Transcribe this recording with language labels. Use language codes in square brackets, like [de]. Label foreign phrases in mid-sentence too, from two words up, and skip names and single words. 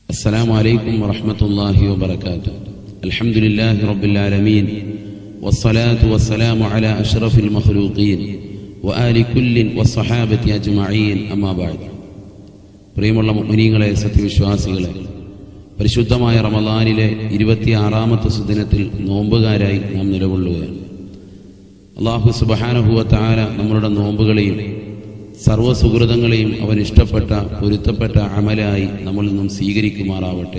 [ar] السلام عليكم ورحمة الله وبركاته. الحمد لله رب العالمين والصلاة والسلام على أشرف المخلوقين وآل كل والصحابة أجمعين أما بعد. [ml] പ്രിയമുള്ള മുഅ്മിനീങ്ങളെ, സത്യവിശ്വാസികളെ, പരിശുദ്ധമായ റമളാനിലെ 26ാമത്തെ സുദിനത്തിൽ നോമ്പുകാരായി നാം നിലകൊള്ളുകയാണ്. അല്ലാഹു [ar] سبحانه وتعالى [ml] നമ്മളുടെ നോമ്പുകളെയും സർവ്വസുഹൃതങ്ങളെയും അവൻ ഇഷ്ടപ്പെട്ട പൊരുത്തപ്പെട്ട അമലായി നമ്മളിൽ നിന്നും സ്വീകരിക്കുമാറാവട്ടെ.